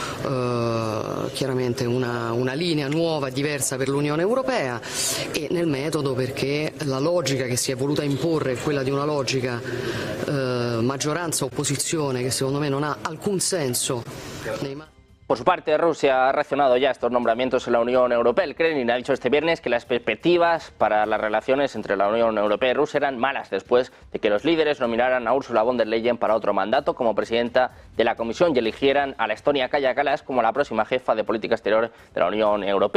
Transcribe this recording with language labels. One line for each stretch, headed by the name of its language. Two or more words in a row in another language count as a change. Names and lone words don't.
Italian: chiaramente una linea nuova e diversa per l'Unione Europea, e nel metodo perché la logica che si è voluta imporre è quella di una logica maggioranza-opposizione che secondo me non ha alcun senso nei
Spanish: Por su parte, Rusia ha reaccionado ya a estos nombramientos en la Unión Europea. El Kremlin ha dicho este viernes que las perspectivas para las relaciones entre la Unión Europea y Rusia eran malas después de que los líderes nominaran a Ursula von der Leyen para otro mandato como presidenta de la Comisión y eligieran a la estonia Kaja Kallas como la próxima jefa de política exterior de la Unión Europea.